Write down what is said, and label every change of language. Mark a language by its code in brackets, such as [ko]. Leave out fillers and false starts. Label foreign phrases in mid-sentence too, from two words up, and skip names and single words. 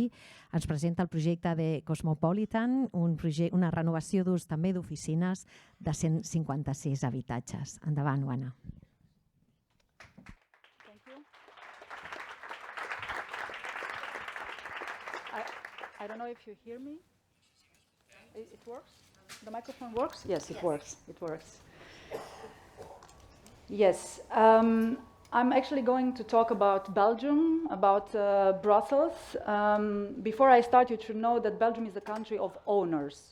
[ca] Ens presenta el projecte de Cosmopolitan, una renovació d'ús també d'oficines de 156 habitatges. Endavant, Anna. [en] I don't know if you hear me. It works? The microphone works? Yes, it works. It works. Yes. I'm actually going to talk about Belgium, about Brussels. Before I start, you should know that Belgium is a country of owners.